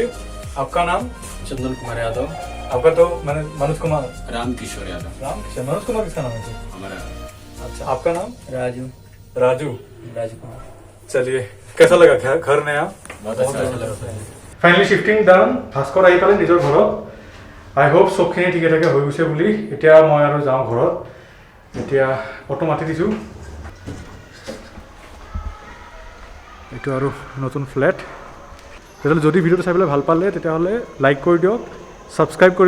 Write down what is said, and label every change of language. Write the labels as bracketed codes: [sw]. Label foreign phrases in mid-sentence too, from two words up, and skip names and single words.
[hi] आपका नाम? चंदन कुमार यादव, आपका तो मैंने मनोज कुमार। राम किशोर यादव, राम किशन मनोज कुमार किसका नाम है सर? हमारा अच्छा आपका नाम? राजू राजू। राजकुमार। चलिए कैसा लगा घर नया? बहुत अच्छा लगा। [en] finally shifting done. [as] ভাস্কৰ আহি পালে নিজৰ ঘৰত। [en] I hope [as] চবখিনি ঠিকে ঠাকে হৈ গৈছে বুলি। এতিয়া মই আৰু যাওঁ ঘৰত। এতিয়া অটো মাতি দিছোঁ। এইটো আৰু নতুন ফ্লেট। তেতিয়াহ'লে যদি ভিডিঅ'টো চাই পেলাই ভাল পালে তেতিয়াহ'লে লাইক কৰি দিয়ক, ছাবস্ক্ৰাইব কৰিব।